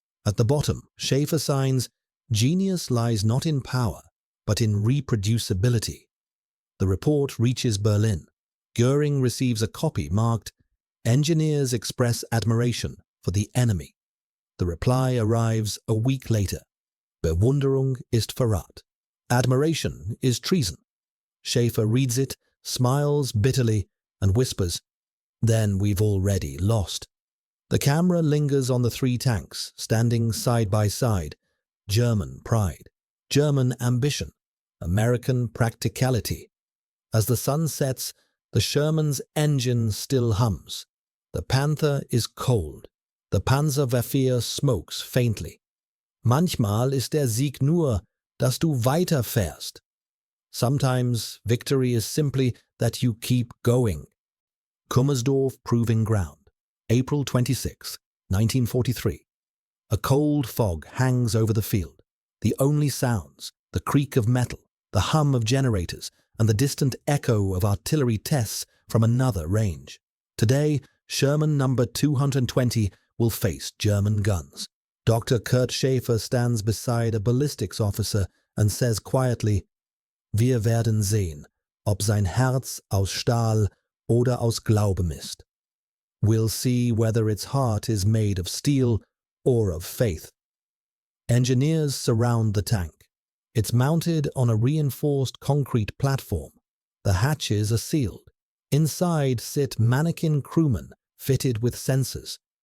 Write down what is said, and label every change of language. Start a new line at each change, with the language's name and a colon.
English: At the bottom, Schaefer signs, genius lies not in power, but in reproducibility. The report reaches Berlin. Goering receives a copy marked, engineers express admiration for the enemy. The reply arrives a week later.
German: Bewunderung ist Verrat.
English: Admiration is treason. Schaefer reads it, smiles bitterly, and whispers, then we've already lost. The camera lingers on the 3 tanks, standing side by side. German pride, German ambition, American practicality. As the sun sets, the Sherman's engine still hums. The Panther is cold. The Panzerwehr smokes faintly.
German: Manchmal ist der Sieg nur, dass du weiterfährst.
English: Sometimes victory is simply that you keep going. Kummersdorf Proving Ground, April 26, 1943. A cold fog hangs over the field. The only sounds, the creak of metal, the hum of generators, and the distant echo of artillery tests from another range. Today, Sherman number 220 will face German guns. Dr. Kurt Schaefer stands beside a ballistics officer and says quietly,
German: Wir werden sehen, ob sein Herz aus Stahl oder aus Glauben ist.
English: We'll see whether its heart is made of steel or of faith. Engineers surround the tank. It's mounted on a reinforced concrete platform. The hatches are sealed. Inside sit mannequin crewmen fitted with sensors.